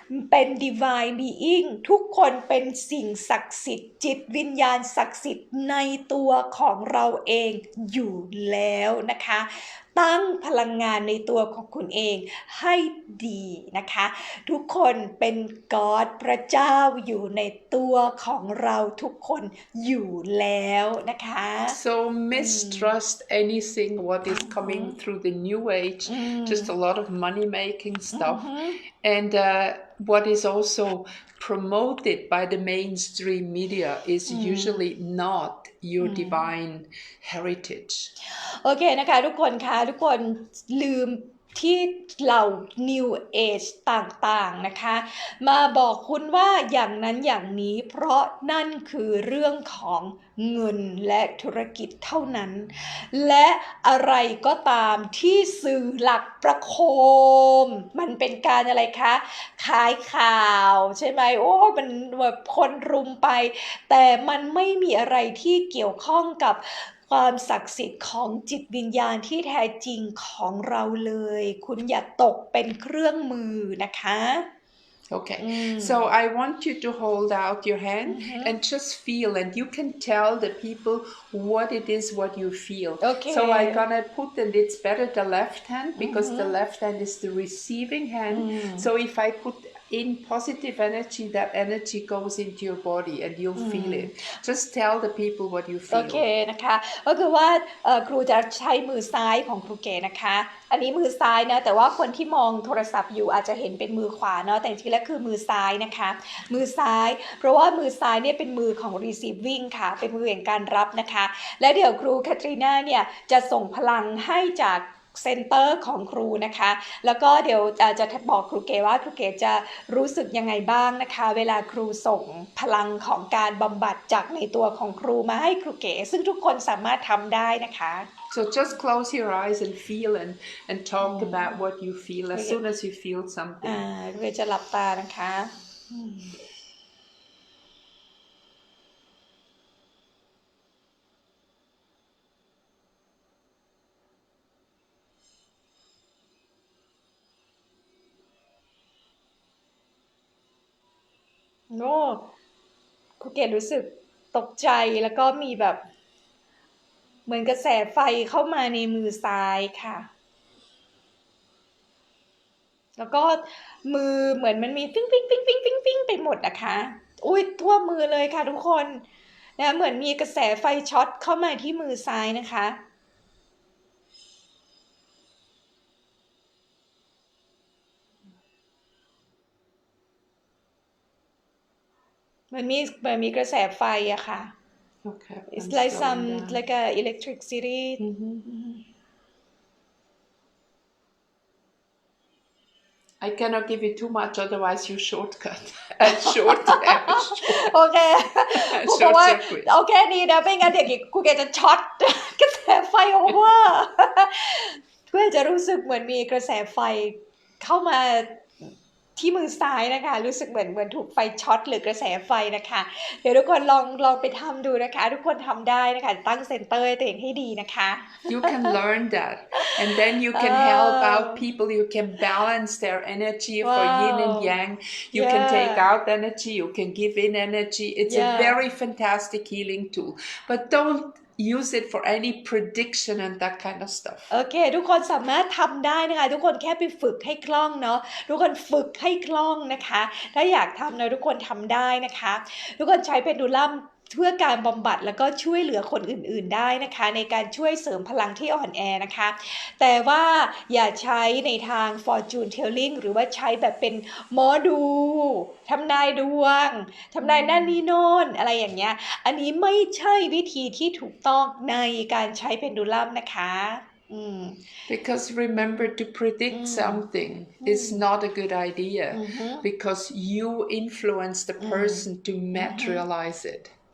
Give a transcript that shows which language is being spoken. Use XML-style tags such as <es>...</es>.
<th>เป็น Divine Being ทุกคนเป็นสิ่งศักดิ์สิทธิ์จิตวิญญาณศักดิ์สิทธิ์ในตัวของเราเองอยู่แล้วนะคะตั้งพลังงานในตัวของคุณเองให้ดีนะคะทุกคนเป็น God พระเจ้าอยู่ในตัวของเราทุกคนอยู่แล้วนะคะ</th> <en>So mistrust anything what is coming through the new age, just a lot of money making stuff, and what is also promoted by the mainstream media is usually not your divine heritage.</en> <th>โอเคนะคะทุกคนคะทุกคนลืมที่เหล่า New Age ต่างๆนะคะมาบอกคุณว่าอย่างนั้นอย่างนี้เพราะนั่นคือเรื่องของเงินและธุรกิจเท่านั้นและอะไรก็ตามที่สื่อหลักประโค มมันเป็นการอะไรคะขายข่าวใช่ไหมโอ้มันแบบคนรุมไปแต่มันไม่มีอะไรที่เกี่ยวข้องกับความศักดิ์สิทธิ์ของจิตวิญญาณที่แท้จริงของเราเลยคุณอย่าตกเป็นเครื่องมือนะคะ</th> <en>Okay, so I want you to hold out your hand and just feel, and you can tell the people what it is, what you feel. Okay. So I'm gonna put, and it's better the left hand because the left hand is the receiving hand. So if I put in positive energy, that energy goes into your body and you'll feel it. Just tell the people what you feel.</en> <th>โอเคนะคะก็คือว่าครูจะใช้มือซ้ายของครูเก๋นะคะอันนี้มือซ้ายนะแต่ว่าคนที่มองโทรศัพท์อยู่อาจจะเห็นเป็นมือขวาเนาะแต่จริงๆแล้วคือมือซ้ายนะคะ มือซ้ายเพราะว่ามือซ้ายเนี่ยเป็นมือของ receiving ค่ะเป็นมือแห่งการรับนะคะและเดี๋ยวครูแคทรีนาเนี่ยจะส่งพลังให้จากเซ็นเตอร์ของครูนะคะแล้วก็เดี๋ยวจะบอกครูเก๋ว่าครูเก๋จะรู้สึกยังไงบ้างนะคะเวลาครูส่งพลังของการบำบัดจากในตัวของครูมาให้ครูเก๋ซึ่งทุกคนสามารถทำได้นะคะ</th> <en>So just close your eyes and feel and talk about what you feel as soon as you feel something.</en> <th>ครูเก๋จะหลับตานะคะโน้ครูเกดรู้สึกตกใจแล้วก็มีแบบเหมือนกระแสไฟเข้ามาในมือซ้ายค่ะ แล้วก็มือเหมือนมันมีฟิ้งฟิ้งฟิ้งฟิ้งฟิ้งฟิ้งไปหมดนะคะอุ้ยทั่วมือเลยค่ะทุกคนนะเหมือนมีกระแสไฟช็อตเข้ามาที่มือซ้ายนะคะมันมีกระแสไฟอะค่ะ</th> <en>Okay. It's like some like a electricity. I cannot give you too much, otherwise you shortcut. Short</en> <th>โอเคเพราะว่าเอาแค่นี้นะไม่งั้นเดี๋ยวครูแกจะช็อตกระแสไฟโอเวอร์เพื่อจะรู้สึกเหมือนมีกระแสไฟเข้ามาที่มือซ้ายนะคะรู้สึกเหมือนถูกไฟช็อตหรือกระแสไฟนะคะเดี๋ยวทุกคนลองไปทำดูนะคะทุกคนทำได้นะคะตั้งเซ็นเตอร์ตัวเองให้ดีนะคะ</th> <en>You can learn that and then you can help out people. You can balance their energy for yin and yang. You can take out energy. You can give in energy. It's a very fantastic healing tool. But don't use it for any prediction and that kind of stuff.</en> <th>โอเคทุกคนสามารถทำได้นะคะทุกคนแค่ไปฝึกให้คล่องเนาะทุกคนฝึกให้คล่องนะคะถ้าอยากทำนะทุกคนทำได้นะคะทุกคนใช้เพนดูลัมเพื่อการบำบัดแล้วก็ช่วยเหลือคนอื่นๆได้นะคะในการช่วยเสริมพลังที่อ่อนแอนะคะแต่ว่าอย่าใช้ในทาง fortune telling หรือว่าใช้แบบเป็นหมอดูทำนายดวงทำนายนั่นนี่โน่นอะไรอย่างเงี้ยอันนี้ไม่ใช่วิธีที่ถูกต้องในการใช้เพนดูลัมนะคะ</th> <en>Because remember, to predict something is not a good idea because you influence the person to materialize it.</en>